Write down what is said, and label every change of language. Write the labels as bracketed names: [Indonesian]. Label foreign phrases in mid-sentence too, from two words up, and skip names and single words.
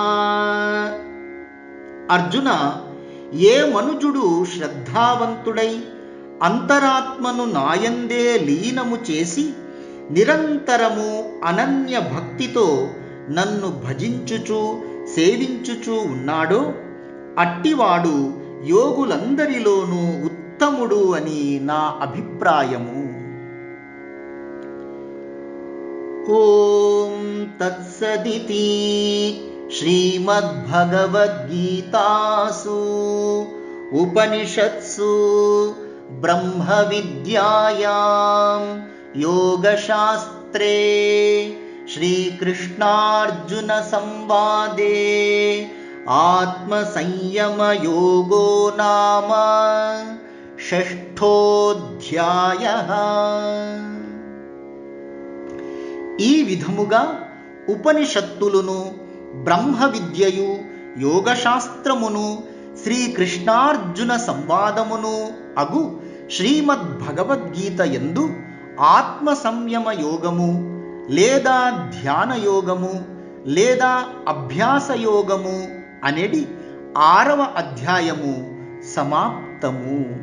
[Telugu] అర్జున, ఏ మనుజుడు శ్రద్ధావంతుడై అంతరాత్మను నాయందే లీనము చేసి నిరంతరము అనన్య భక్తితో నన్ను భజించుచు సేవించుచు ఉన్నాడో అట్టివాడు యోగులందరిలోనూ ఉత్తముడు అని నా అభిప్రాయము. [Sanskrit] ఓం తత్సదితి. శ్రీమద్భగవద్గీతాసు ఉపనిషత్సు ब्रह्मविद्यायां योगशास्त्रे श्रीकृष्णार्जुनसंवादे आत्मसंयमयोगो नाम షష్ఠోధ్యాయః. [Telugu] ఈ విధముగా ఉపనిషత్తులును బ్రహ్మ విద్యయు యోగశాస్త్రమును శ్రీకృష్ణార్జున సంవాదమును అగు శ్రీమద్భగవద్గీత యందు ఆత్మ సంయమ యోగము లేదా ధ్యాన యోగము లేదా అభ్యాస యోగము అనేది 6వ అధ్యాయము సమాప్తము.